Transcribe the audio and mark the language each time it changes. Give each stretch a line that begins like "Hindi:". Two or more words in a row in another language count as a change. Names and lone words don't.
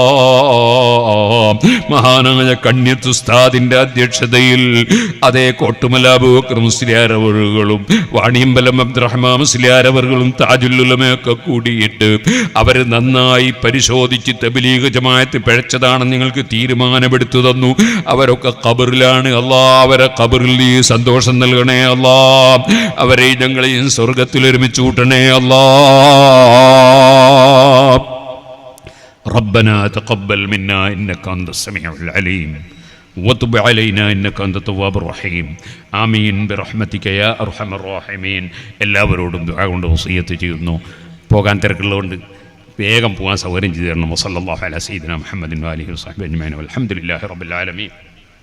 Malayalam: മഹാനായ കണ്യത്ത് ഉസ്താദിന്റെ അധ്യക്ഷതയിൽ അതേ കോട്ടുമല അബൂബക്കർ മുസ്ലിയാർ അവറുകളും വാണിയമ്പലം അബ്ദുറഹ്മാൻ മുസ്ലിയാർ അവറുകളും താജുൽ ഉലമയൊക്കെ കൂടിയിട്ട് അവർ നന്നായി പരിശോധിച്ച് തബ്ലീഗ് ജമാഅത്ത് പിഴച്ചതാണെന്ന് നിങ്ങൾക്ക് തീരുമാനമെടുത്തു തന്നു. അവരൊക്കെ ഖബറിലാണ് അല്ലാ. അവരെ ഖബറിൽ നീ സന്തോഷം നൽകണേ അല്ലാ. അവരെ ഞങ്ങളെയും സ്വർഗത്തിൽ ഒരുമിച്ച് കൂട്ടണേ അല്ലാ.
Arabic: ربنا تقبل منا إنك أنت السميع العليم وتب علينا إنك أنت التواب الرحيم آمين برحمتك يا أرحم الراحمين.
Malayalam: എല്ലാവരോടും ദുആ കൊണ്ട് വസിയത്ത് ചെയ്യുന്നു. പോകാൻ തിരക്കുള്ളതുകൊണ്ട് വേഗം പോകാൻ സൗകര്യം ചെയ്തു തരണം.
Arabic: وصلى الله على سيدنا محمد وآله وصحبه أجمعين والحمد لله رب العالمين.